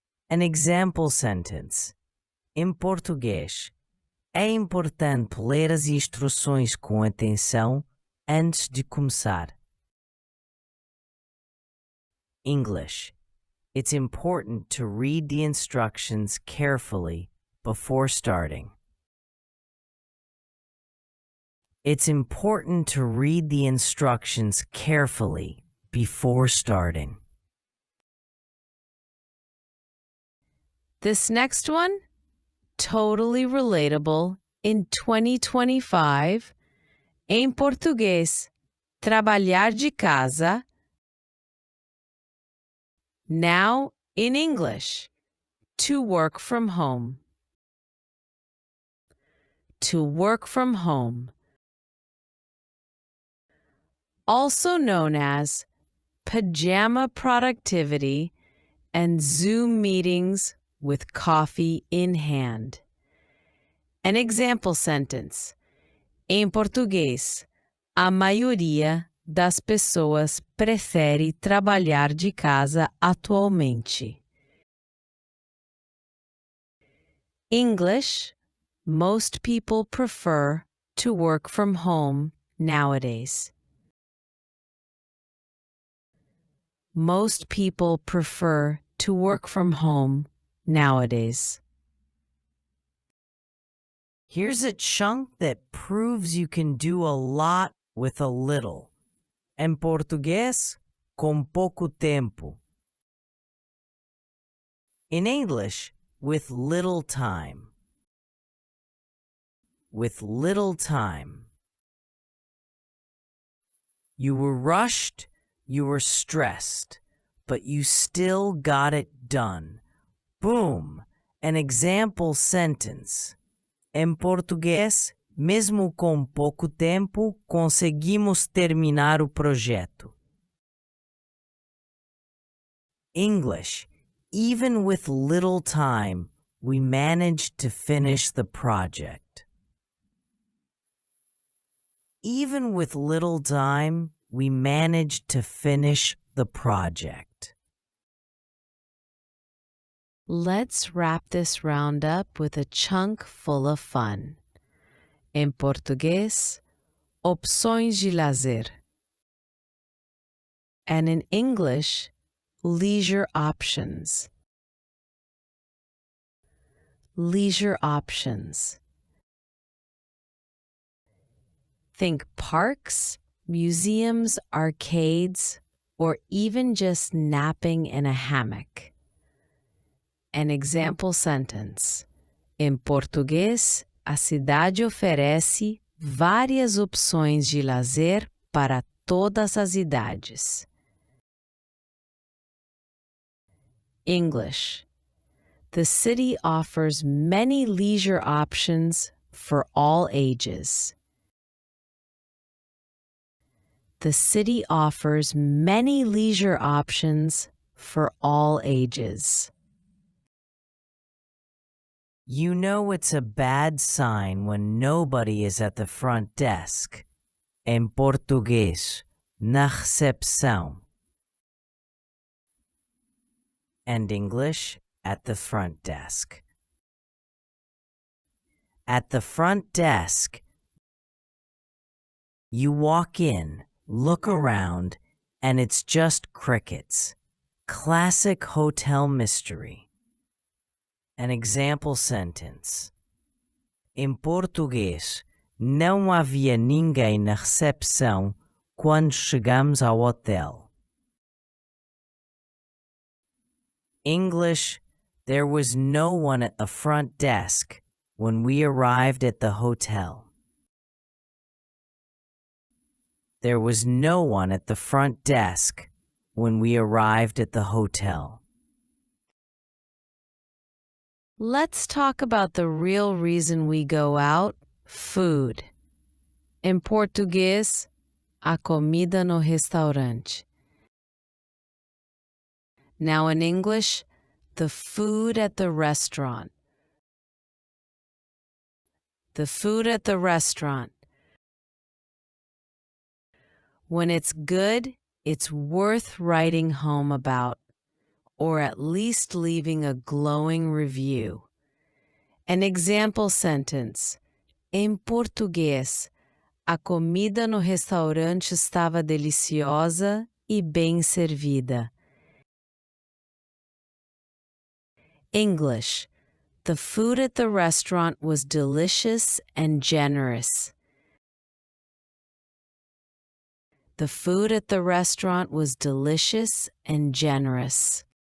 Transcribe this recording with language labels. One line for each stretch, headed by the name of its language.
English: An example sentence.
Portuguese: Em português, é importante ler as instruções com atenção antes de começar.
English: English. It's important to read the instructions carefully before starting. It's important to read the instructions carefully before starting. This next one, totally relatable in 2025.
Portuguese: Em português, trabalhar de casa.
English: Now in English, to work from home. To work from home. Also known as pajama productivity and Zoom meetings with coffee in hand. An example sentence.
Portuguese: Em português, a maioria das pessoas prefere trabalhar de casa atualmente.
English: English, most people prefer to work from home nowadays. Most people prefer to work from home nowadays. Here's a chunk that proves you can do a lot with a little.
Portuguese: En português, com pouco tempo.
English: In English, with little time. With little time. You were rushed, you were stressed, but you still got it done. Boom! An example sentence.
Portuguese: Em português, mesmo com pouco tempo, conseguimos terminar o projeto.
English: English, even with little time, we managed to finish the project. Even with little time, we managed to finish the project. Let's wrap this round up with a chunk full of fun.
Portuguese: Em português, opções de lazer.
English: And in English, leisure options. Leisure options. Think parks, museums, arcades, or even just napping in a hammock. An example sentence.
Portuguese: Em português, a cidade oferece várias opções de lazer para todas as idades.
English: English. The city offers many leisure options for all ages. The city offers many leisure options for all ages. You know it's a bad sign when nobody is at the front desk.
Portuguese: Em português, na recepção.
English: And English, at the front desk. At the front desk, you walk in, look around, and it's just crickets. Classic hotel mystery. An example sentence.
Portuguese: Em português, não havia ninguém na recepção quando chegamos ao hotel.
English: English, there was no one at the front desk when we arrived at the hotel. There was no one at the front desk when we arrived at the hotel. Let's talk about the real reason we go out, food.
Portuguese: Em português, a comida no restaurante.
English: Now in English, the food at the restaurant. The food at the restaurant. When it's good, it's worth writing home about, or at least leaving a glowing review. An example sentence.
Portuguese: Em português, a comida no restaurante estava deliciosa e bem servida.
English: English. The food at the restaurant was delicious and generous. The food at the restaurant was delicious and generous.